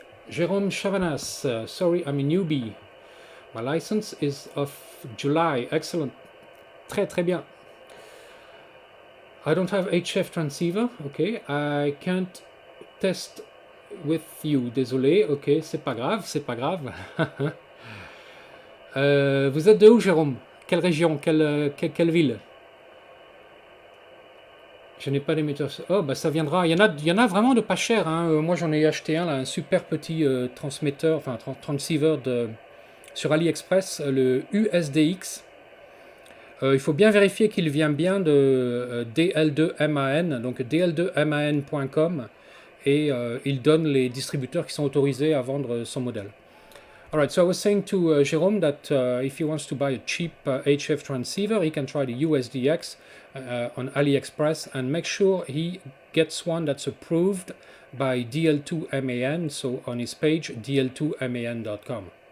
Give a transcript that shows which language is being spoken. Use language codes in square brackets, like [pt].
[en] Jérôme Chavanas, sorry, I'm a newbie. My license is of July. Excellent. [fr] Très très bien. [en] I don't have HF transceiver. Okay. I can't test with you. [fr] Désolé. Ok, c'est pas grave, c'est pas grave. Vous êtes de où, Jérôme? Quelle région? Quelle ville? Je n'ai pas d'émetteur. Oh, bah ça viendra. Il y en a vraiment de pas cher, hein. Moi, j'en ai acheté un, là, un super petit transmetteur, enfin transceiver sur AliExpress, le USDX. Il faut bien vérifier qu'il vient bien de DL2MAN, donc dl2man.com, et il donne les distributeurs qui sont autorisés à vendre son modèle. [en] Alright, so I was saying to Jérôme that if he wants to buy a cheap HF transceiver, he can try the USDX on AliExpress and make sure he gets one that's approved by DL2MAN, so on his page dl2man.com.